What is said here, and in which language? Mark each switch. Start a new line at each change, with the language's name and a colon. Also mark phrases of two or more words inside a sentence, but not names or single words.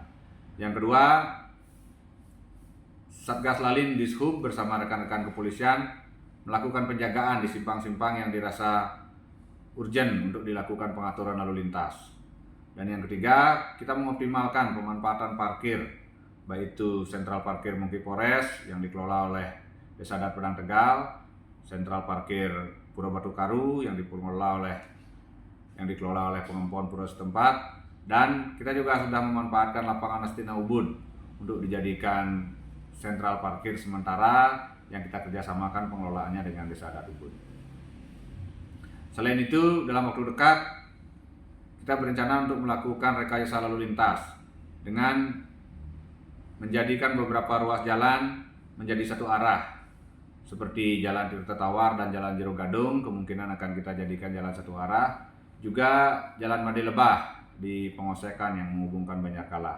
Indonesian: Yang kedua, Satgas Lalin Dishub bersama rekan-rekan kepolisian melakukan penjagaan di simpang-simpang yang dirasa urgent untuk dilakukan pengaturan lalu lintas. Dan yang ketiga, kita mengoptimalkan pemanfaatan parkir, baik itu sentral parkir Monkey Forest yang dikelola oleh Desa Adat Pedang Tegal, sentral parkir Pura Batu Karu yang dikelola oleh pengempuan pura setempat, dan kita juga sudah memanfaatkan lapangan Astina Ubud untuk dijadikan sentral parkir sementara yang kita kerjasamakan pengelolaannya dengan Desa Adat Ubud. Selain itu, dalam waktu dekat kita berencana untuk melakukan rekayasa lalu lintas dengan menjadikan beberapa ruas jalan menjadi satu arah, seperti Jalan Tirta Tawar dan Jalan Jero Gadung kemungkinan akan kita jadikan jalan satu arah, juga Jalan Made Lebah di Pengosekan yang menghubungkan Banjarkala.